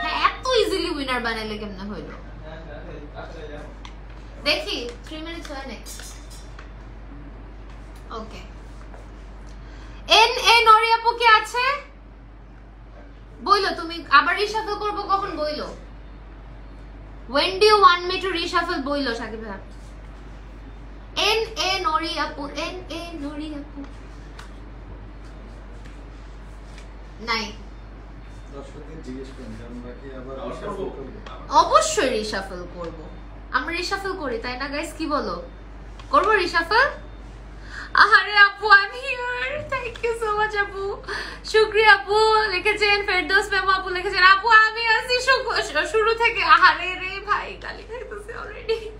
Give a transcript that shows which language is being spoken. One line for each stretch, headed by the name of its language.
Bangla: হ্যাঁ, এত easily winner বানাইলে কেমনে হইলো? দেখি 3 মিনিট হয় না। ওকে, NA নোরি আপু কি আছে? বইলো তুমি, আবার রিশাফল করবো কখন বইলো?
English: When do you want me to reshuffle
Bangla: বইলো সাকিব ভাই NA নরি আপু NA নরি আপু নাই দর্শকদের জিজ্ঞেস করেন আমরা কি আবার রিশাফল করব অবশ্যই রিশাফল করব আমরা রিশাফল করি তাই না গাইস কি বলো করব রিশাফল আরে আপু আমি here thank you so much আপু শুকরিয়া আপু লিখেছেন ফেরদৌস মেমো আপু লিখেছেন আপু আমি আছি শুরু থেকে আরে রে ভাই গালি খাইতেছি অলরেডি